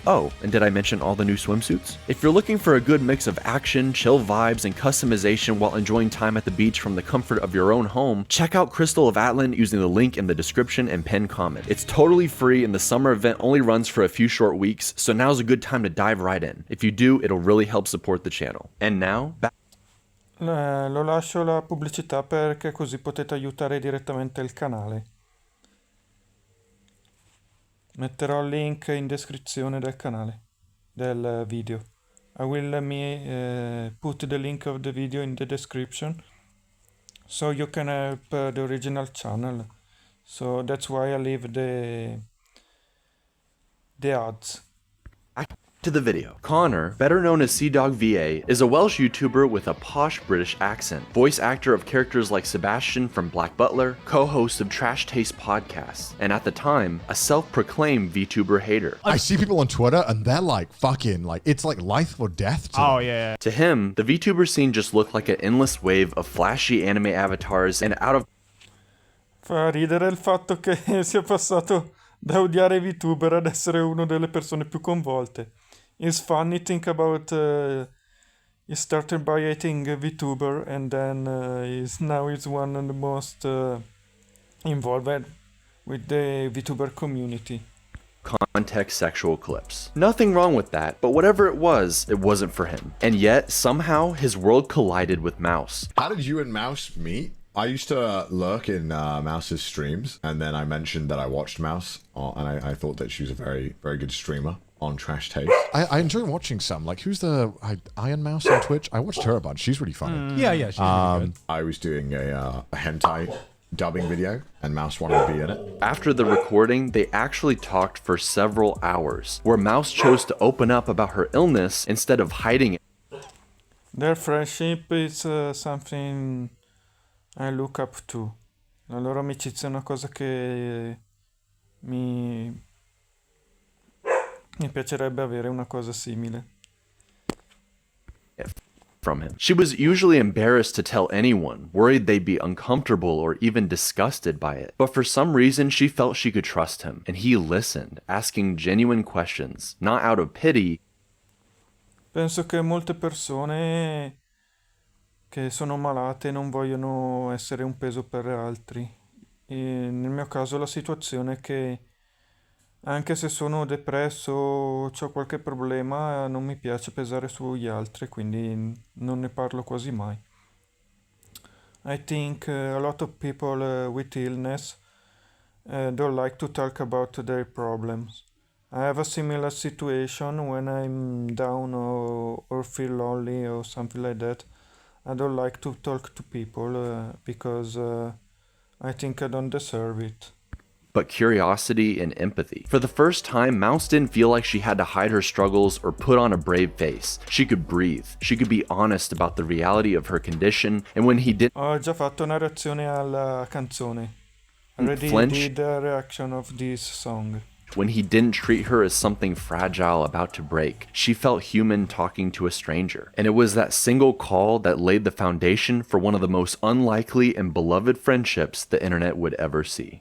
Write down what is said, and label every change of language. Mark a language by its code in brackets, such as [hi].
[en] Oh, and did I mention all the new swimsuits? If you're looking for a good mix of action, chill vibes, and customization while enjoying time at the beach from the comfort of your own home, check out Crystal of Atlan using the link in the description and pinned comment. It's totally free and the summer event only runs for a few short weeks, so now's a good time to dive right in. If you do, it'll really help support the channel. And now, back. [it] Lo lascio la pubblicità perché così potete aiutare direttamente il canale. Metterò il link in descrizione del canale, del video. [en] I will put the link of the video in the description so you can help the original channel. So that's why I leave the ads. Back to the video. Connor, better known as Seadog VA, is a Welsh YouTuber with a posh British accent, voice actor of characters like Sebastian from Black Butler, co-host of Trash Taste podcasts, and at the time, a self-proclaimed VTuber hater. I see people on Twitter and they're like fucking like it's like life or death to them. Yeah. To him, the VTuber scene just looked like an endless wave of flashy anime avatars and out of [it] Fa ridere il fatto che sia passato da odiare i VTuber ad essere una delle persone più coinvolte. [en] It's funny think about he started by hating a VTuber and then now he's one of the most involved with the VTuber community. context sexual clips. Nothing wrong with that, but whatever it wasn't for him. And yet, somehow, his world collided with Mouse. How did you and Mouse meet? I used to lurk in Mouse's streams, and then I mentioned that I watched Mouse, and I thought that she was a very, very good streamer on Trash Taste. I enjoy watching some. Like, who's the Iron Mouse on Twitch? I watched her a bunch. She's really funny. Yeah, she's really good. I was doing a hentai dubbing video, and Mouse wanted to be in it. After the recording, they actually talked for several hours, where Mouse chose to open up about her illness instead of hiding it. Their friendship is something I look up to. [it] La loro amicizia è una cosa che mi piacerebbe avere una cosa simile. [en] From him. She was usually embarrassed to tell anyone, worried they'd be uncomfortable or even disgusted by it. But for some reason, she felt she could trust him, and he listened, asking genuine questions, not out of pity. [it] Penso che molte persone che sono malate non vogliono essere un peso per altri. E nel mio caso la situazione è che anche se sono depresso o ho qualche problema, non mi piace pesare sugli altri, quindi non ne parlo quasi mai. [en] I think a lot of people with illness don't like to talk about their problems. I have a similar situation when I'm down or feel lonely or something like that. I don't like to talk to people because I think I don't deserve it. But curiosity and empathy. For the first time, Mouse didn't feel like she had to hide her struggles or put on a brave face. She could breathe. She could be honest about the reality of her condition, and when he did [it] Ho già fatto una reazione alla canzone. [en] I already flinch, did a reaction of this song. when he didn't treat her as something fragile about to break, she felt human talking to a stranger. And it was that single call that laid the foundation for one of the most unlikely and beloved friendships the internet would ever see.